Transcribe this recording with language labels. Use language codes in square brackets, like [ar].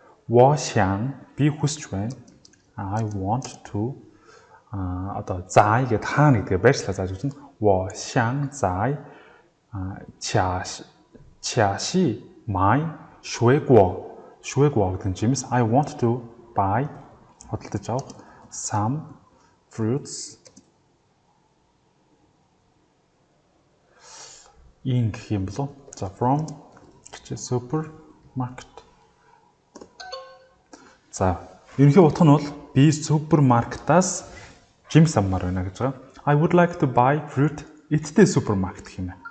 [zh] 我想 [mn] би хүсч байна. [en] I want to [mn] одоо зай гэдэг хаана гэдгээ байршлаа зааж өгсөн. [zh] 我想在恰西买水果 [mn] гэдэг нь жимс. [en] I want to buy [mn] худалдаж авах [en] some fruits in [mn] гэх юм болов. За [en] from [mn] гэж supermarket. За ерөнхий утга нь бол би супермаркетаас жимс авмаар байна гэж байгаа. [en] I would like to buy fruit at the supermarket [mn] гэх юм байна.